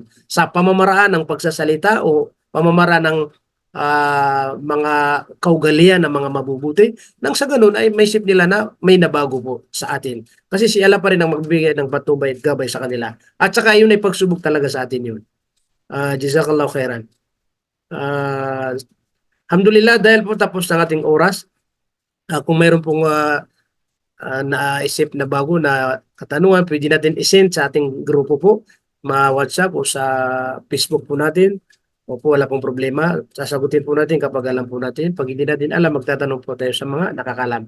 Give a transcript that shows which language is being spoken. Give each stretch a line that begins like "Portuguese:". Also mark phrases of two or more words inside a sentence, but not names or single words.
Filipino: Sa pamamaraan ng pagsasalita o pamamaraan ng mga kaugalian ng mga mabubuti, nang sa ganun ay may isip nila na may nabago po sa atin. Kasi si Allah pa rin ang magbibigay ng patnubay at gabay sa kanila. At saka yun ay pagsubok talaga sa atin yun.
Arabic: جزاك الله خيرا.
Filipino: Alhamdulillah, dahil po tapos ng ating oras, kung mayroon pong naisip na bago na katanungan, pwede natin isend sa ating grupo po, ma-WhatsApp o sa Facebook po natin. Opo, wala pong problema. Sasagutin po natin kapag alam po natin. Pag hindi natin alam, magtatanong po tayo sa mga nakakalam.